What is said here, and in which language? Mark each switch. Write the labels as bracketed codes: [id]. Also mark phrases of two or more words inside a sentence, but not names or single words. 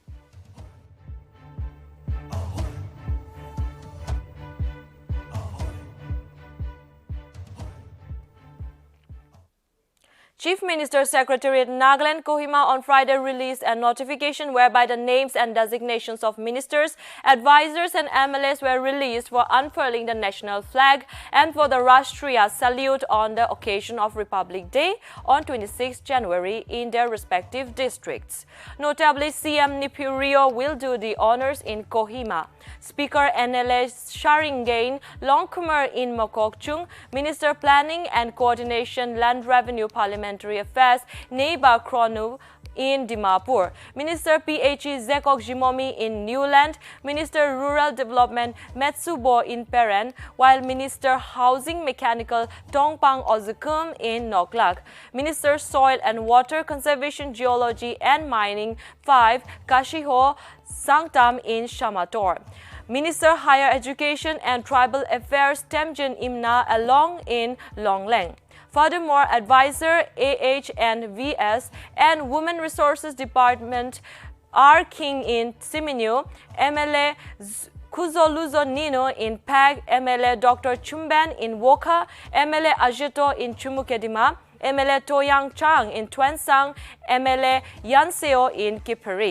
[en] Chief Minister's Secretariat Nagaland Kohima on Friday released a notification whereby the names and designations of ministers, advisors and MLAs were released for unfurling the national flag and for the Rashtriya salute on the occasion of Republic Day on 26 January in their respective districts. Notably, CM Nipurio will do the honors in Kohima. Speaker NLA Sharingain Longkumar in Mokokchung, Minister Planning and Coordination Land Revenue Parliamentary Affairs Neiba Kronu in Dimapur, Minister PHE Zekok Jimomi in Newland, Minister Rural Development Metsubo in Peren, while Minister Housing Mechanical Tongpang Ozukum in Noklak, Minister Soil and Water Conservation Geology and Mining 5 Kashiho Sangtam in Shamator, Minister Higher Education and Tribal Affairs Temjin Imna Along in Longleng. Furthermore, Advisor AH and VS and Women Resources Department R. King in Siminyu, MLA Kuzoluzo Nino in Pag, MLA Dr. Chumban in Woka, MLA Ajeto in Chumukedima, MLA Toyang Chang in Twensang, MLA Yanseo in Kiperi.